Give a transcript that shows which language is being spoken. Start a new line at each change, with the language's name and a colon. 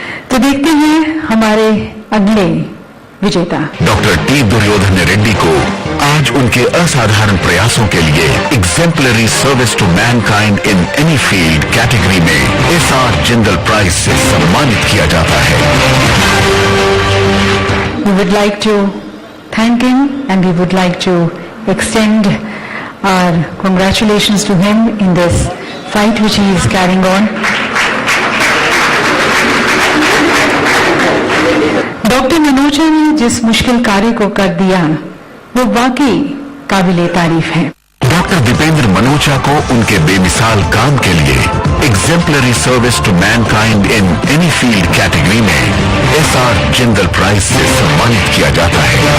Hindi: तो देखते हैं हमारे अगले विजेता डॉक्टर टी दुर्योधन रेड्डी को आज उनके असाधारण प्रयासों के लिए exemplary service to Mankind in any field category में SR जिंदल प्राइज से सम्मानित किया जाता है।
English: We would like to thank him and we would like to extend our congratulations to him in this fight which he is carrying on.
Hindi: Doctor Manoja ने जिस मुश्किल कार्य को कर दिया वो वाकई काबिले तारीफ है। डॉक्टर दीपेंद्र मनोचा को उनके बेमिसाल काम के लिए exemplary service to Mankind in any field category में SR जिंदल प्राइज से सम्मानित किया जाता है।